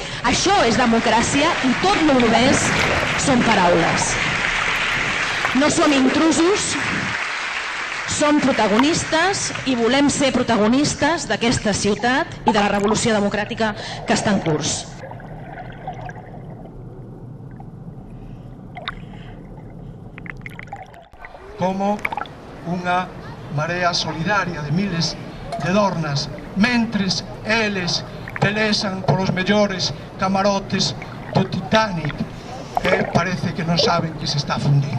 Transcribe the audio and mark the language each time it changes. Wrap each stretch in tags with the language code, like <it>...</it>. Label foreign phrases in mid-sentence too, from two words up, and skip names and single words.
<ca>Això és democràcia i tot el rest són paraules. No som intrusos, som protagonistes i volem ser protagonistes d'aquesta ciutat i de la revolució democràtica que està en curs.</ca> <gl>Como unha marea solidaria de miles de dornas, mentres eles pelesan polos mellores camarotes do Titanic, que parece que non saben que se está fundindo.</gl>